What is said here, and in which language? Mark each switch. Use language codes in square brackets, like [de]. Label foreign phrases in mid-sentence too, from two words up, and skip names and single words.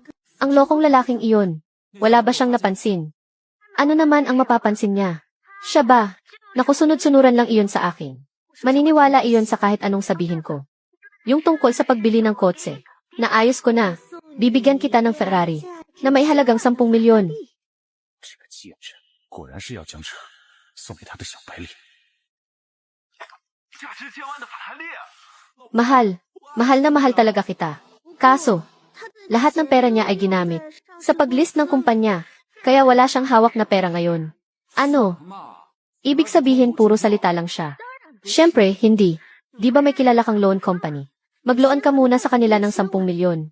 [tl] Ang lokong lalaking iyon, wala ba siyang napansin? Ano naman ang mapapansin niya? Siya ba? Nakusunod-sunuran lang iyon sa akin. Maniniwala iyon sa kahit anong sabihin ko. Yung tungkol sa pagbili ng kotse, naayos ko na. Bibigyan kita ng Ferrari na may halagang 10 milyon. [zh] 这个贱人果然是要将这送给他的小白脸。价值千万的法拉利啊！ [tl] Mahal, mahal na mahal talaga kita. Kaso, lahat ng pera niya ay ginamit sa paglist ng kumpanya, kaya wala siyang hawak na pera ngayon. Ano? Ibig sabihin puro salita lang siya. Siyempre, hindi. Di ba may kilala kang loan company? Magloan ka muna sa kanila ng 10 milyon.